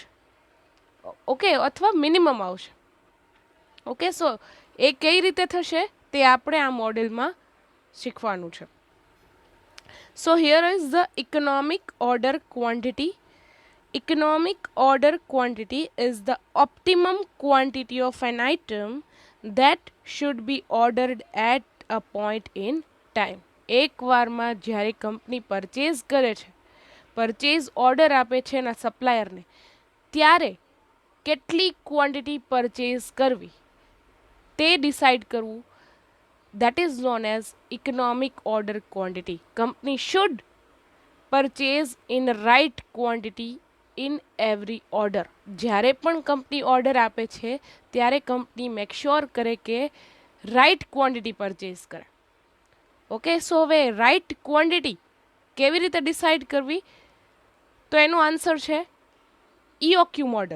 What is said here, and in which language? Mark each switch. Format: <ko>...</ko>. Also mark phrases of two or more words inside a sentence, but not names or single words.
<gu>ઓકે, અથવા મિનિમમ આવશે.</gu> <en>okay, so</en> <gu>એ કઈ રીતે થશે તે આપણે આ મોડેલમાં શીખવાનું છે.</gu> <en>So here is the economic order quantity. Economic order quantity is the optimum quantity of an item that should be ordered at a point in time.</en> <gu>એક વારમાં જ્યારે કંપની પરચેઝ કરે છે</gu> <en>purchase order</en> <gu>આપે છે એના સપ્લાયરને, ત્યારે કેટલી</gu> <en>quantity purchase</en> <gu>કરવી તે ડિસાઇડ કરવું,</gu> <en>that is known as economic order quantity. Company should purchase in right quantity in every order.</en> <gu>જ્યારે પણ કંપની ઓર્ડર આપે છે ત્યારે કંપની</gu> <en>make sure</en> <gu>કરે કે</gu> <en>right quantity purchase</en> <gu>કરે.</gu> <en>okay, so</en> <gu>હવે</gu> <en>right quantity</en> <gu>કેવી રીતે ડિસાઇડ કરવી, તો એનો આન્સર છે EOQ મોડલ.</gu>